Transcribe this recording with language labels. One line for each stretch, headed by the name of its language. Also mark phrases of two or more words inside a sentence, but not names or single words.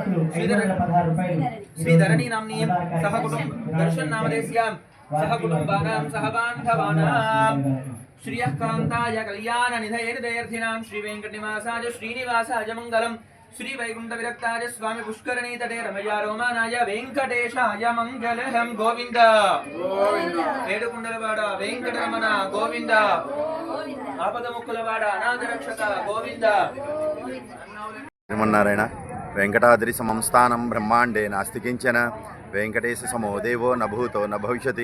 Sanskrit: श्रीधरणी नाम्नीं सहकुटुम्ब दर्शन नामदेस्य सहकुटुम्बानां सहबान्धवानां श्रियः कान्ताय कल्याण निधये निधयर्थिनां श्री वेंकटनिवासाय श्रीनिवासाय मंगलम् श्री वैकुंठ विरक्ताय स्वामी पुष्करणी तटे रमया रोमानाय वेंकटेशाय मंगलम् गोविंद
Telugu: ఏడుకుండలవాడ వెంకటరమణ గోవింద ఆపదముక్కులవాడ అనాథరక్షక గోవింద.
Sanskrit: శ్రీమన్నారాయణ వెంకటాద్రి సంస్థానం బ్రహ్మాండే నాస్తికించన వెంకటేశ సమో దేవో నభూతో నభవిష్యతి.